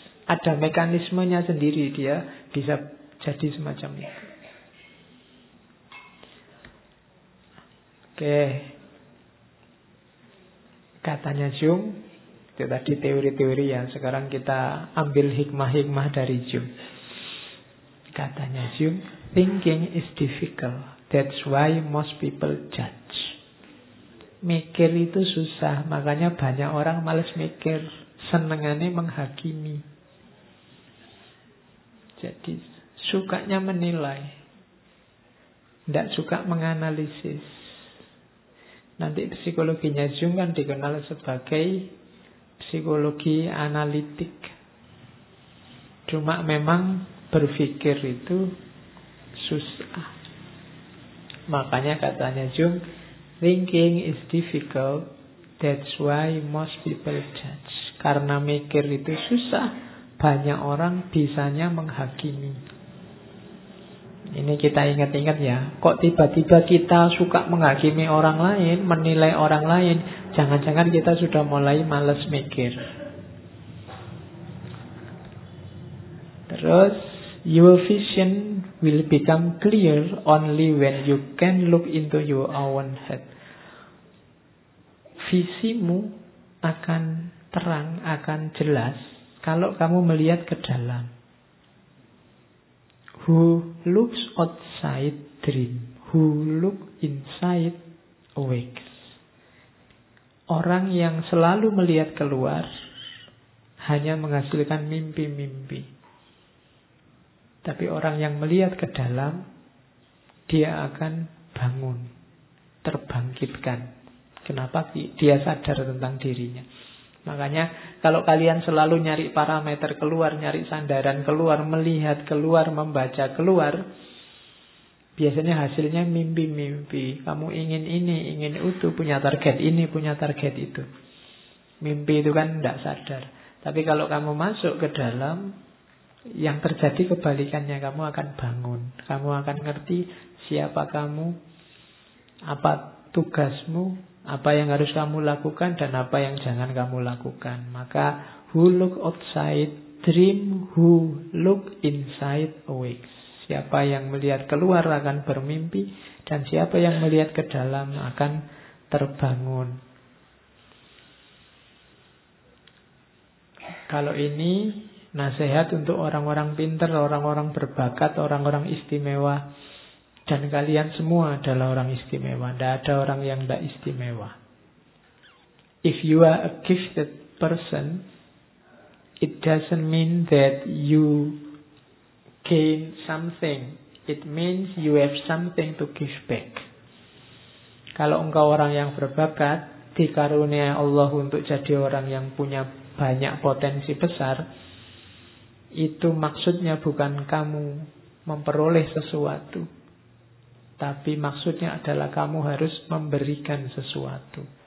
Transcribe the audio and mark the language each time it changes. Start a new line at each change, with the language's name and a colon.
Indonesian: Ada mekanismenya sendiri, dia bisa jadi semacam itu. Oke. Katanya Jung, itu tadi teori-teori ya. Sekarang kita ambil hikmah-hikmah dari Jung. Katanya Jung,
English: thinking is difficult. That's why most people judge.
Indonesian: Mikir itu susah, makanya banyak orang males mikir, senengane menghakimi. Jadi sukanya menilai, tidak suka menganalisis. Nanti psikologinya Jung kan dikenal sebagai psikologi analitik. Cuma memang berpikir itu susah. Makanya katanya Jung,
English: thinking is difficult, that's why most people judge.
Indonesian: Karena mikir itu susah, banyak orang bisanya menghakimi. Ini kita ingat-ingat ya. Kok tiba-tiba kita suka menghakimi orang lain, menilai orang lain? Jangan-jangan kita sudah mulai malas mikir. Terus,
English: your vision will become clear only when you can look into your own head.
Indonesian: Visimu akan terang, akan jelas kalau kamu melihat ke dalam.
English: Who looks outside dream, who look inside awakes.
Indonesian: Orang yang selalu melihat keluar hanya menghasilkan mimpi-mimpi. Tapi orang yang melihat ke dalam, dia akan bangun, terbangkitkan. Kenapa? Dia sadar tentang dirinya. Makanya kalau kalian selalu nyari parameter keluar, nyari sandaran keluar, melihat keluar, membaca keluar, biasanya hasilnya mimpi-mimpi. Kamu ingin ini, ingin itu, punya target ini, punya target itu. Mimpi itu kan tidak sadar. Tapi kalau kamu masuk ke dalam, yang terjadi kebalikannya, kamu akan bangun. Kamu akan ngerti siapa kamu, apa tugasmu, apa yang harus kamu lakukan dan apa yang jangan kamu lakukan. Maka
English: who look outside dream, who look inside awakes.
Indonesian: Siapa yang melihat keluar akan bermimpi, dan siapa yang melihat ke dalam akan terbangun. Kalau ini nasihat untuk orang-orang pinter, orang-orang berbakat, orang-orang istimewa, Dan kalian semua adalah orang istimewa. Tidak ada orang yang tidak istimewa.
English: If you are a gifted person, it doesn't mean that you gain something. It means you have something to give back.
Indonesian: Kalau engkau orang yang berbakat, dikaruniai Allah untuk jadi orang yang punya banyak potensi besar, itu maksudnya bukan kamu memperoleh sesuatu, tapi maksudnya adalah kamu harus memberikan sesuatu.